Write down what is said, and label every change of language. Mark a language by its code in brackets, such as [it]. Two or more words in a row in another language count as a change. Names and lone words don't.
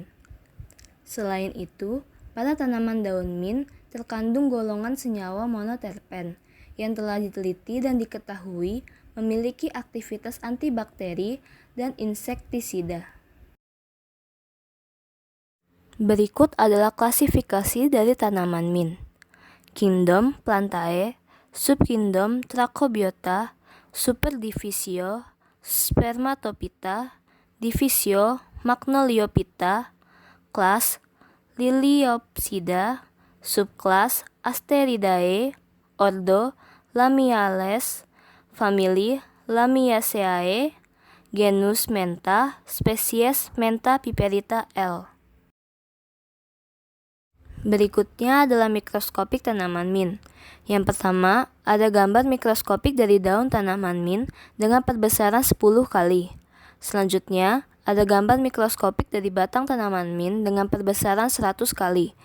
[id] Selain itu, pada tanaman daun mint terkandung golongan senyawa monoterpen yang telah diteliti dan diketahui memiliki aktivitas antibakteri dan insektisida. Berikut adalah klasifikasi dari tanaman mint. Kingdom Plantae, subkingdom Trachobiota, superdivisio Spermatophyta, divisio Magnoliophyta, kelas Liliopsida, subkelas Asteridae, ordo Lamiales, famili Lamiaceae, genus Mentha, spesies Mentha piperita L. Berikutnya adalah mikroskopik tanaman mint. Yang pertama, ada gambar mikroskopik dari daun tanaman mint dengan perbesaran 10 kali. Selanjutnya, ada gambar mikroskopik dari batang tanaman mint dengan perbesaran 100 kali.